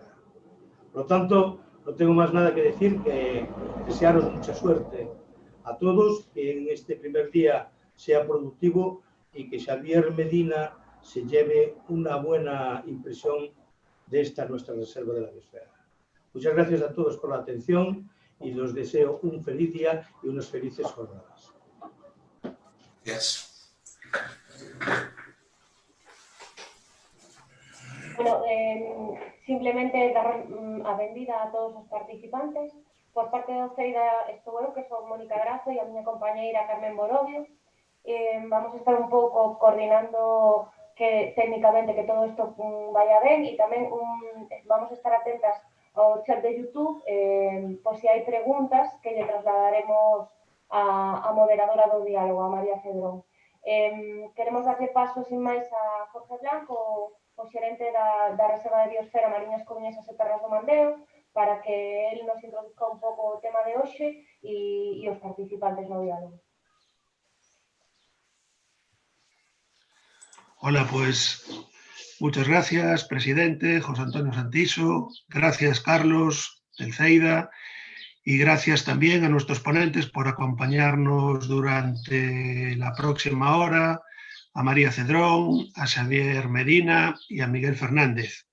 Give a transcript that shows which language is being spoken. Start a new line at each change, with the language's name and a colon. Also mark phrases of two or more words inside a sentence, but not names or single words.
Spanish: Por lo tanto, no tengo más nada que decir que desearos mucha suerte a todos, que en este primer día sea productivo y que Xavier Medina se lleve una buena impresión de esta nuestra reserva de la biosfera. Muchas gracias a todos por la atención y os deseo un feliz día y unas felices jornadas. Gracias.
Galician: Bueno, simplemente dar a benvida a todos os participantes. Por parte do CEIDA estou eu, que son Mónica Grazo, e a miña compañeira Carmen Borovio. Vamos a estar un pouco coordinando que técnicamente que todo isto vaya ben, e tamén vamos a estar atentas ao chat de YouTube por si hai preguntas que lle trasladaremos a moderadora do diálogo, a María Cedrón. Queremos darle paso sin máis a Jorge Blanco, o xerente da Reserva de Biosfera Mariñas Coruñesas e Terras do Mandeo, para que él nos introduzca un pouco o tema de hoxe e os participantes no diálogo.
Spanish: Hola, pues muchas gracias, presidente José Antonio Santiso, gracias Carlos del CEIDA y gracias también a nuestros ponentes por acompañarnos durante la próxima hora, a María Cedrón, a Xavier Medina y a Miguel Fernández.